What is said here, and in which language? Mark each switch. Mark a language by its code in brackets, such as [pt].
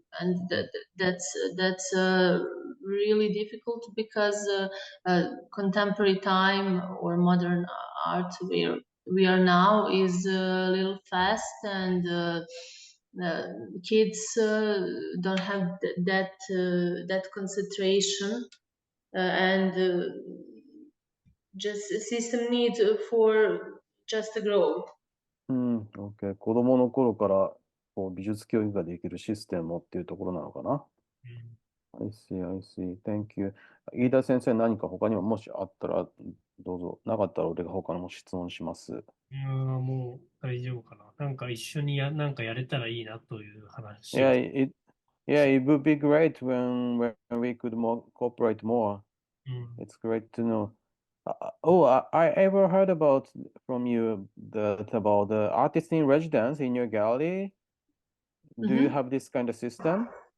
[en] and that's really difficult because contemporary time or modern art where we are now is a little fast, and kids don't have that concentration, and just a system need for just to grow. OK。 [ja] 子供の頃からこう美術教育ができるシステムっていうところなのかな。 [en] I see, I see. Thank you. [ja] 飯田先生、何か他にももしあったらどうぞ。なかったら俺が他のも質問します。もう大丈夫かな。なんか一緒になんかやれたらいいなという話。 [en] Yeah, it would be great when we could cooperate more. It's great to know. I ever heard about from you about the artist in residence in your gallery. Do you have this kind of system?